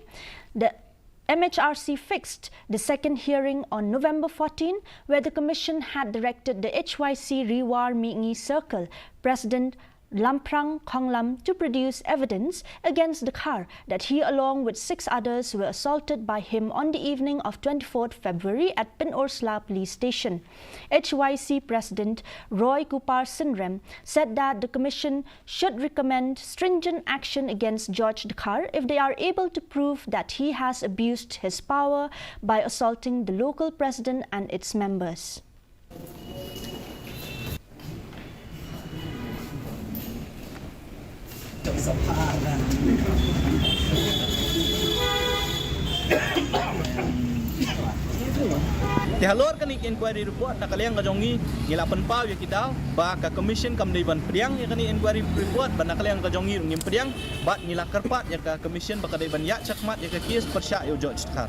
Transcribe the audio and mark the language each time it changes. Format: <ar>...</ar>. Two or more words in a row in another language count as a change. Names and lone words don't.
<en>The MHRC fixed the second hearing on November 14, where the Commission had directed the HYC Rewar Mingi Circle President Lamprang Khonglam to produce evidence against Dakhar that he along with 6 others were assaulted by him on the evening of 24th February at Pin Orsla Police Station. HYC President Roy Kupar Sinrem said that the Commission should recommend stringent action against George Dakhar if they are able to prove that he has abused his power by assaulting the local president and its members.</en> <kha>Dihalor kan</kha> <en>inquiry report</en> <kha>na kaliang kajongi ngilapan pa ya kita ba ka commission kam dei ban priang ya kan</kha> <en>inquiry report</en> <kha>ban kaliang kajongi ngim priang ba ngilakar pat ya ka commission ba ka dei ban ya cakmat ya ka kes persya yo George Dakhar.</kha>